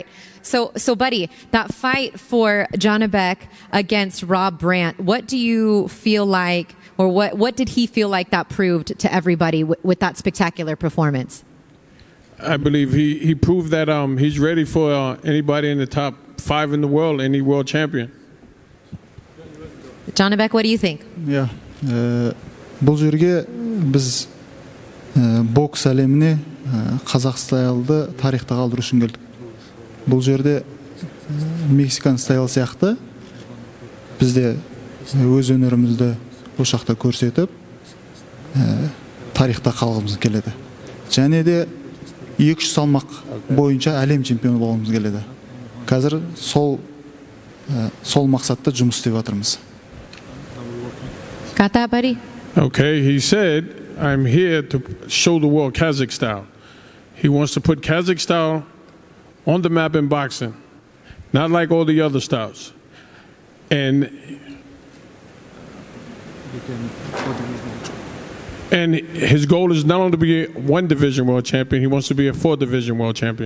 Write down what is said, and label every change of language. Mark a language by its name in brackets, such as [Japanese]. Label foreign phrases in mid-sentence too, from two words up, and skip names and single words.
[English] So Buddy, that fight for Janibek against Rob Brandt, what do you feel like, or what did he feel like that proved to everybody with that spectacular performance? I believe he proved that he's ready for anybody in the top 5 in the world, any world champion. Janibek, what do you think? Yeah. [Kazakh] Бұл жерге біз бокс әлеміне қазақ стайлды тарихта қалдыру үшін келдік. Бұл жерде [English] Mexican style [Kazakh] сияқты бізде өз өнерімізді осы жақта көрсетіп тарихта қалғымыз келеді. Және де 200 салмақ бойынша әлем чемпионы болғымыз келеді. Қазір сол мақсатта жұмыс істеп жатырмыз. [English] Got that, Buddy? Okay, he said, I'm here to show the world Kazakh style. He wants to put Kazakh style on the map in boxing, not like all the other styles. And his goal is not only to be a 1-division world champion, he wants to be a 4-division world champion.